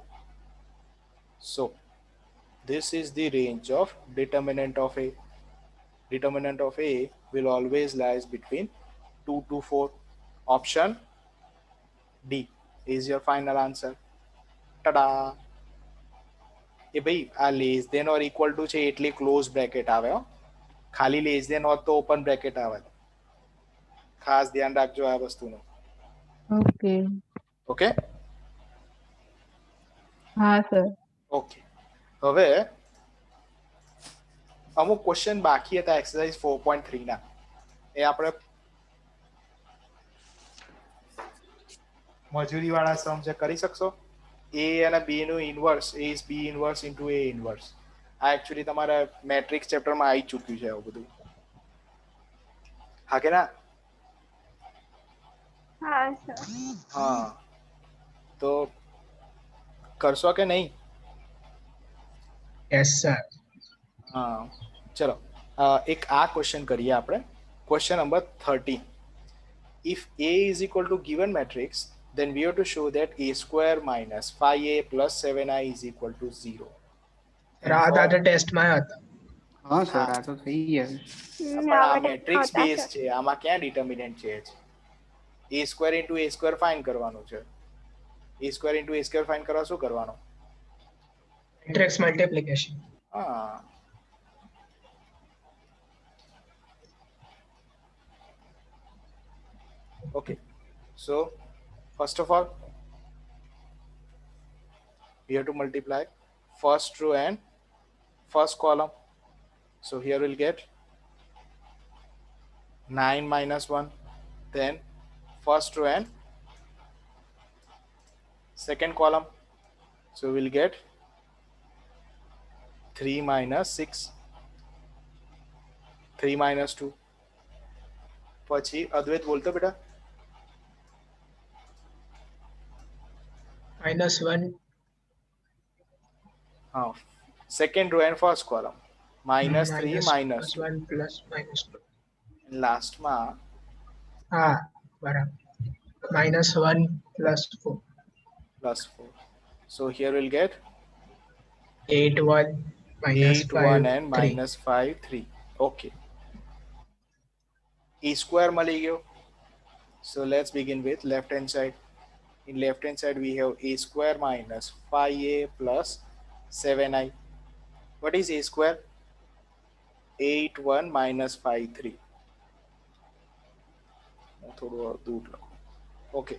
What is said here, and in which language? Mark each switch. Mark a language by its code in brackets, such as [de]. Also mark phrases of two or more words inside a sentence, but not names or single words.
[en] So this is the range of determinant of A. Determinant of A will always lies between 2 to 4. Option D is your final answer. Ta-da! [gu] એ ભાઈ આ [en] less than or equal to [gu] છે એટલે [en] close bracket [gu] આવે હો. ખાલી [en] less than [gu] હોત તો [en] open bracket [gu] આવે. ખાસ ધ્યાન રાખજો આ વસ્તુનું. ઓકે? હા સર. ઓકે. હવે અમુક ક્વેશ્ચન બાકી હતા એક્સરસાઇઝ 4.3 ના. એ આપણે મજૂરી વાળા સમ છે કરી શકશો? A અને B નું ઇન્વર્સ [en] A is B inverse into A inverse. [gu] આ એકચ્યુઅલી તમારા [en] matrix chapterમાં [gu] આવી ચૂક્યું છે આવું બધું. હા કે ના? હા સર. હા તો કરશો કે નહીં? [en] yes sir. [gu] હા ચલો એક આ ક્વેશ્ચન કરીએ આપણે. [en] question number 13. If A is equal to given matrix, then we have to show that A square minus 5A plus 7I is equal to 0. [gu] રાત આજે ટેસ્ટમાં હતા. હા સર આ તો થઈ ગયા. પણ આ [en] matrix base [gu] છે, આમાં ક્યાં ડિટર્મિનન્ટ છે? [en] A square into A square [gu] ફાઇન્ડ કરવાનું છે. [en] A square into A square [gu] ફાઇન્ડ કરવા શું કરવાનું? [en] matrix multiplication. [gu] હા. [en] Okay, so first of all we have to multiply first row and first column. So here we'll get 9 minus 1, then first row and second column. So we'll get 3 minus 6, 3 minus 2. [gu] પછી અદ્વૈત બોલતો બેટા. -1. હા, [en] second row and first column. -3 minus 2. -1 plus -2. Last માં [gu] હા બરાબર. -1 plus 4. [en] plus 4. So here we'll get 8 1 minus 8 5 1 and 3. minus 5 3. Okay. E square [gu] મળી ગયો. [en] So let's begin with left hand side. In left hand side we have A square minus 5A plus 7I. What is A square? 8 1 minus 5 3. Okay.